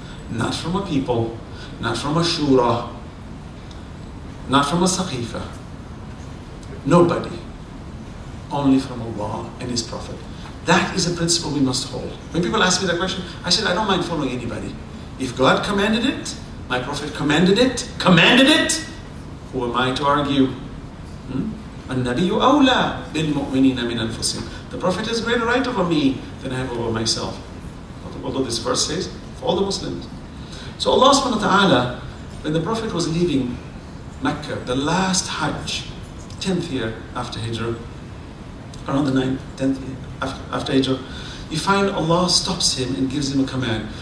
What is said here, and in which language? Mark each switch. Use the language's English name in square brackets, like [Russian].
[English] Not from a people, not from a shura, not from a saqifa. Nobody. Only from Allah and His Prophet. That is a principle we must hold. When people ask me that question, I said, I don't mind following anybody. If God commanded it, my Prophet commanded it, who am I to argue? [Arabic] النبي أولى بالمؤمنين من أنفسهم. [English] The Prophet has greater right over me than I have over myself. Although this verse says, for all the Muslims. So Allah subhanahu wa ta'ala, when the Prophet was leaving Mecca, the last Hajj, 10th year after Hijrah, around the 9th, 10th year after Hijrah, you find Allah stops him and gives him a command.